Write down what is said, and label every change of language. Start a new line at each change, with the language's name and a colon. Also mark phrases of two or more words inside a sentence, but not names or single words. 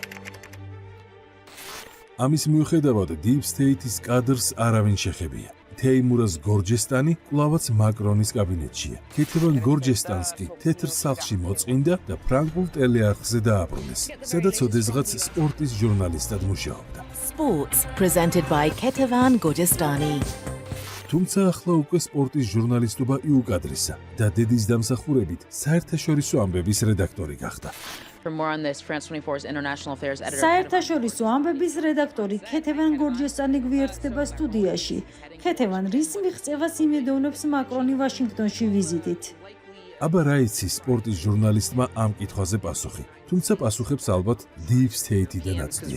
Georgian: ამის მიუხედავად
English: Deep State-
Georgian: ის კადრს არავინ შეხებია. თეიმურას გორჯესტანი კვლავაც მაკრონის კაბინეტშია. ქეთევან გორჯესტანს კი თეთრ სახლში მოწყინდა და ფრანგულ ტელეარხზე დააბრუნეს, სადაც ოდესღაც სპორტის ჟურნალისტად მუშაობდა.
English: Sports presented by Ketevan Gorjestani.
Georgian: თუმცა ახლა უკვე სპორტის ჟურნალისტობა იუკადრისა და დედის დამსახურებით საერთაშორისო ამბების რედაქტორი გახდა.
English: For more on this, France 24's international affairs editor.
Georgian: საერთაშორისო ამბების რედაქტორი ქეთევან გორჯესტანი გვერდდება სტუდიაში. ქეთევან, რის მიღწევას იმედოვნებს მაკრონი ვაშინგტონში ვიზიტით? აბა რა იცი სპორტის ჟურნალისტმა ამ კითხვაზე პასუხი, თუმცა პასუხებს ალბათ
English: Deep State-
Georgian: დან აცდია.